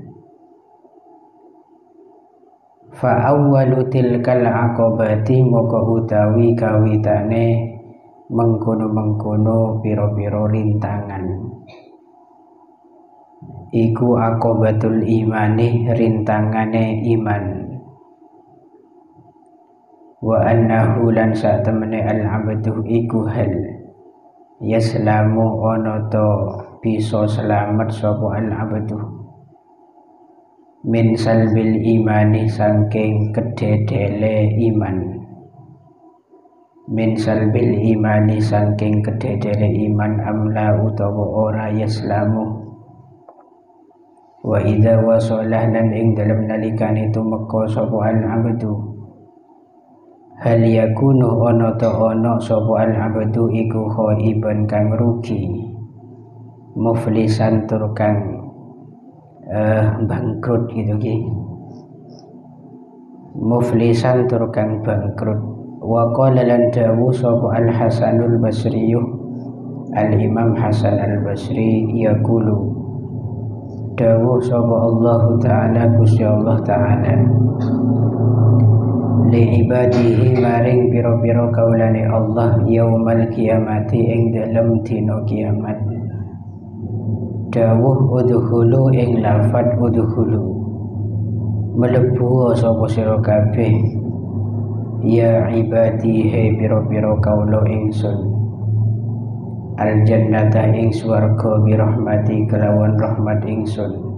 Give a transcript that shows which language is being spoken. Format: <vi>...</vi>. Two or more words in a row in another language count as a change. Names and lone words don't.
<ar>فأول تلك العقبات</ar> <jv>moko utawi kawitane mengkono-mengkono pira-pira rintangan iku</jv> <ar>عقبة الإيمان</ar> <jv>rintangane iman</jv> <ar>وأنه</ar> <jv>lan satemene al-abdu iku</jv> <ar>هل يسلم</ar> <jv>ana to bisa selamat sapa al-abdu</jv> <ar>من سلب الإيمان</ar> <jv>saking kededele iman</jv> <ar>من سلب الإيمان</ar> <jv>saking kededele iman amla utawa ora yaslamu</jv> <ar>وإذا وصل</ar> <jv>lan ing dalem nalikane tumeka sapa al-abdu</jv> <ar>هل يكون</ar> <jv>ana ta ana sapa al-abdu iku khaiban kang rugi muflisan tur kang bangkrut gitu ki muflisan tur kang bangkrut.</jv> <ar>وقال</ar> <jv>lan dawu sapa al-Hasanul Basri al-Imam Hasan al-Basri yaqulu dawu sapa Allah taala Gusti Allah taala</jv> <ar>لعباده</ar> <jv>maring pira-pira kaulane Allah</jv> <ar>يوم القيامة</ar> <jv>ing dalem dina kiamat. Dawuh udkhulu ing lafat udkhulu mlebu sapa sira kabeh</jv> <ar>يا عبادي</ar> <jv>he pira-pira kaula ingsun</jv> <ar>الجنة</ar> <jv>ing swarga</jv> <ar>برحمتي</ar> <jv>kelawan rahmat ingsun</jv>